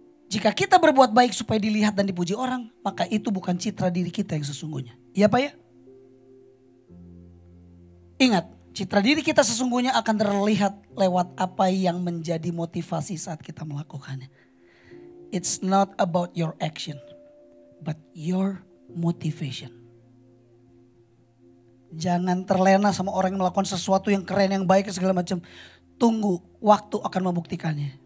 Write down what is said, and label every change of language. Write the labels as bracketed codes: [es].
[id] Jika kita berbuat baik supaya dilihat dan dipuji orang, maka itu bukan citra diri kita yang sesungguhnya. Iya Pak ya? Ingat, citra diri kita sesungguhnya akan terlihat lewat apa yang menjadi motivasi saat kita melakukannya. [en] It's not about your action, but your motivation. [id] Jangan terlena sama orang yang melakukan sesuatu yang keren, yang baik, segala macam. Tunggu, waktu akan membuktikannya.